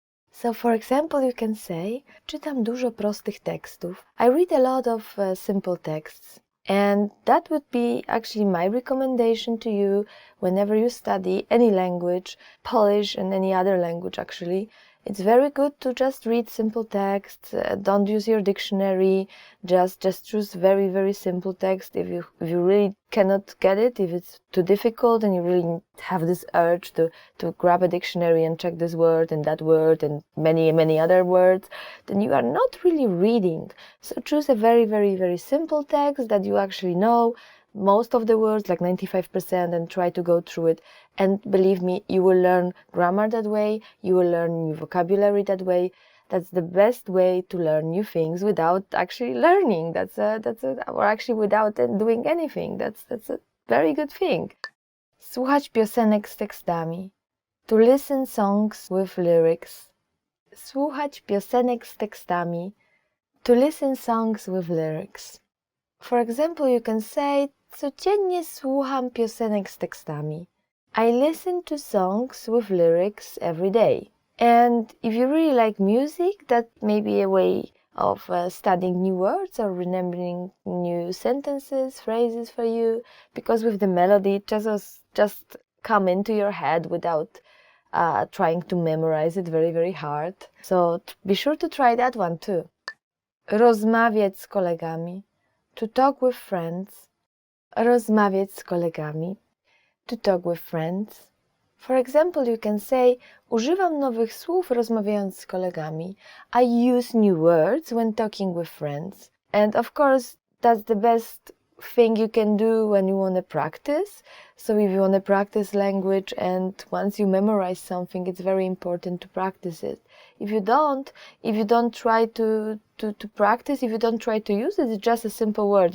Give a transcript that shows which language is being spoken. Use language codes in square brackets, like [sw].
[en] So for example, you can say, [pl] czytam dużo prostych tekstów. [en] I read a lot of simple texts. And that would be actually my recommendation to you whenever you study any language, Polish and any other language actually. It's very good to just read simple text. Don't use your dictionary. Just choose very, very simple text. If you really cannot get it, if it's too difficult and you really have this urge to grab a dictionary and check this word and that word and many other words, then you are not really reading. So choose a very, very, very simple text that you actually know, most of the words, like 95%, and try to go through it. And believe me, you will learn grammar that way, you will learn new vocabulary that way. That's the best way to learn new things without actually learning. Or actually without doing anything. That's a very good thing. [pl] Słuchać piosenek z tekstami. [en] To listen songs with lyrics. [pl] Słuchać piosenek z tekstami. [en] To listen songs with lyrics. For example, you can say, [pl] codziennie słucham piosenek z tekstami. [en] I listen to songs with lyrics every day. And if you really like music, that may be a way of studying new words or remembering new sentences, phrases for you, because with the melody, it just come into your head without trying to memorize it very, very hard. So be sure to try that one too. [pl] Rozmawiać z kolegami. [en] To talk with friends. [pl] Rozmawiać z kolegami. [en] To talk with friends. For example, you can say, [pl] używam nowych słów rozmawiając z kolegami. [en] I use new words when talking with friends. And of course, that's the best thing you can do when you want to practice. So if you want to practice language and once you memorize something, it's very important to practice it. If you don't try to practice, if you don't try to use it, it's just a simple word.